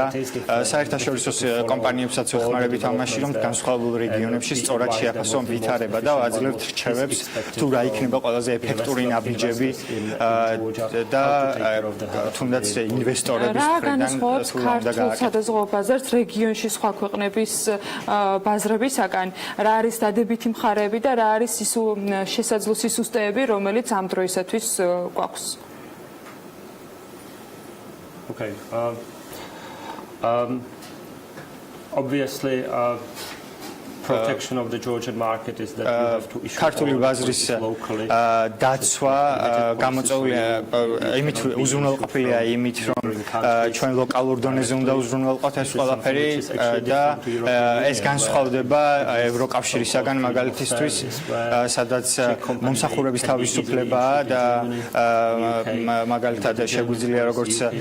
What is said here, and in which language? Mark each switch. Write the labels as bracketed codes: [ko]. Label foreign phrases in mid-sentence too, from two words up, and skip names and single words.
[ka] საერთაშორისო კომპანიებსაც ვეხმარებით ამაში, რომ განსხვავებულ რეგიონებში სწორად შეაფასონ ვითარება და ვაძლევთ რჩევებს, თუ რა იქნება ყველაზე ეფექტური ნაბიჯები და თუნდაც ინვესტორების მხრიდან რა განსხვავებს ქართულ სადაზღვევო ბაზარს რეგიონში სხვა ქვეყნების ბაზრებისაგან, რა არის დადებითი მხარეები და რა არის შესაძლო სისუსტეები, რომელიც ამ დროისათვის გვაქვს? [en] Okay. Obviously, protection of the Georgian market is that you have to issue [ka] ქართული ბაზრის დაცვა გამოწვეულია იმით უზრუნველყოფილია იმით, რომ ჩვენ ლოკალურ დონეზე უნდა უზრუნველყოთ ეს ყველაფერი და ეს განსხვავდება ევროკავშირისაგან მაგალითისთვის, სადაც მომსახურების თავისუფლებაა და მაგალითად შეგვიძლია როგორც